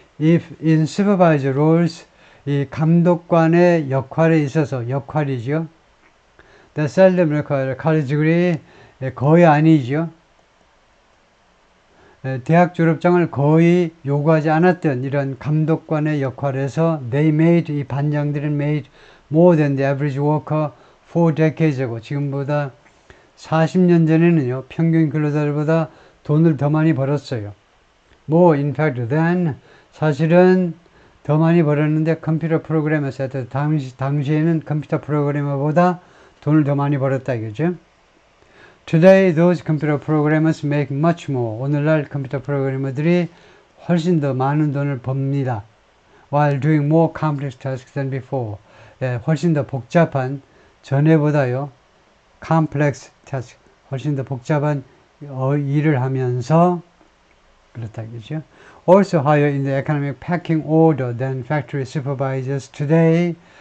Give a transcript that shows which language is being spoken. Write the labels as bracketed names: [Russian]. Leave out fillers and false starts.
[English] If in supervisor roles, [Korean] 이 감독관의 역할에 있어서, 역할이죠. [English] The seldom require college degree, [Korean] 거의 아니죠. 대학 졸업장을 거의 요구하지 않았던 이런 감독관의 역할에서 [English] they made, [Korean] 이 반장들은 [English] made more than the average worker for decades ago. [Korean] 지금보다 40년 전에는요, 평균 근로자들보다 돈을 더 많이 벌었어요. [English] more in fact than, [Korean] 사실은 더 많이 벌었는데 컴퓨터 프로그래머서 당시에는 컴퓨터 프로그래머보다 돈을 더 많이 벌었다 이거죠. [English] Today those computer programmers make much more. [Korean] 오늘날 컴퓨터 프로그래머들이 훨씬 더 많은 돈을 법니다. [English] While doing more complex tasks than before. [Korean] 훨씬 더 복잡한, 전에보다요, [English] complex task, [Korean] 훨씬 더 복잡한 일을 하면서 그렇다 이거죠. [English] Also higher in the economic pecking order than factory supervisors today.